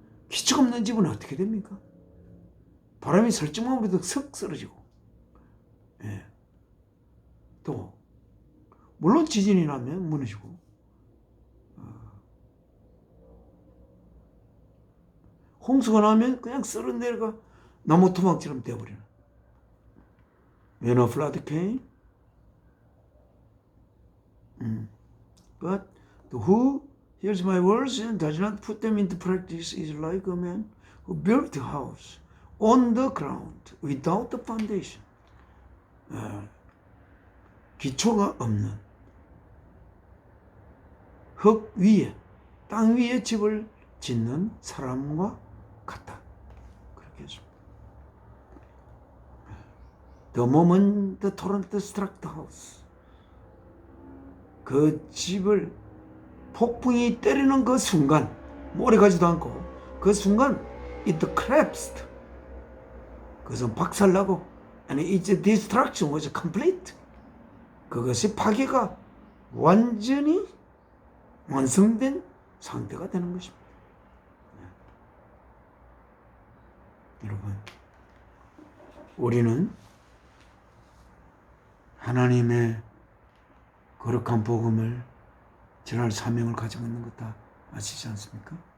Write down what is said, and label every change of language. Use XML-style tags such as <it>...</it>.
<ko>기초가 없는 집은 어떻게 됩니까? 바람이 설정만 불어도 석 쓰러지고, 예. 또 물론 지진이 나면 무너지고, 홍수가 나면 그냥 썰어 내려가 나무 토막처럼 되어버리는.</ko> <en>When a flood came, but who hears my words and does not put them into practice is like a man who built a house on the ground without the foundation.</en> <ko>기초가 없는 흙 위에, 땅 위에 집을 짓는 사람과 같다. 그렇게 했습니다.</ko> <en>The moment the torrent struck the house,</en> <ko>그 집을 폭풍이 때리는 그 순간, 오래 가지도 않고 그 순간</ko> <en>it collapsed.</en> <ko>그것은 박살나고</ko> <en>and its destruction was complete.</en> <ko>그것이 파괴가 완전히 완성된 상태가 되는 것입니다. 여러분, 우리는 하나님의 거룩한 복음을 전할 사명을 가지고 있는 것 다 아시지 않습니까?</ko>